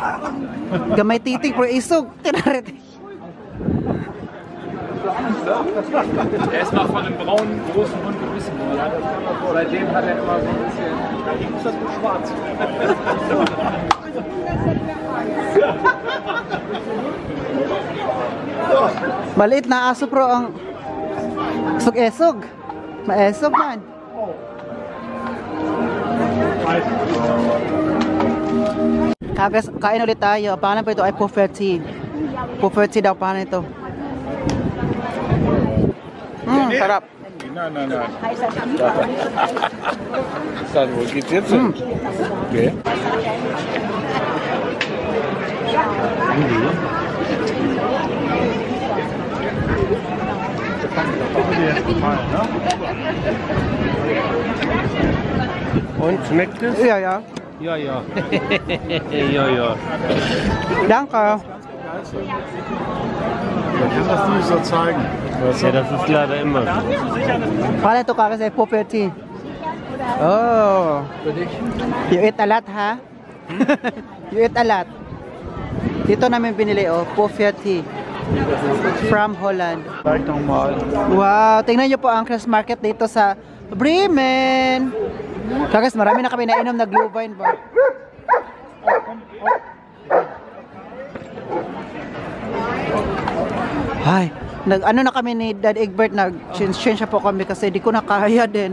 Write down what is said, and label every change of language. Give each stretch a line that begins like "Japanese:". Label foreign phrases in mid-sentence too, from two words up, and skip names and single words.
Hiligaynon: Gamay titing pero isog. Tinarit.
German: Er ist mal von einem braunen, großen Hund gebissen worden. Seitdem hat er immer so ein bisschen... Da ist das mit schwarz.
Filipino: Maliit na aso pro ang esog-esog. Maesog man. Kain ulit tayo. Pangalan po ito ay Pufferty. Pufferty daw pangalan ito. Sarap.
German: Nein, nein, nein. Dann, wo geht's jetzt hin? Okay. Und schmeckt es? Ja, ja. Ja, ja. Ja, ja. Danke. Man kann das nicht so zeigen. Ja, das ist leider immer so.
Filipino: Pangalan ito kakas ay Pufferty.
English: Oh. You eat a lot, ha? You eat a lot.
Filipino: Dito namin binili, oh. Pufferty.
English: From Holland.
German: Zeig doch mal.
Filipino: Wow, tingnan niyo po ang
English: Christmas market
Filipino: dito sa Bremen. Kagas, marami na kami nainom na Glühwein ba? Ay, ano na kami ni Dad Egbert, nag-change po kami kasi di ko na kaya din.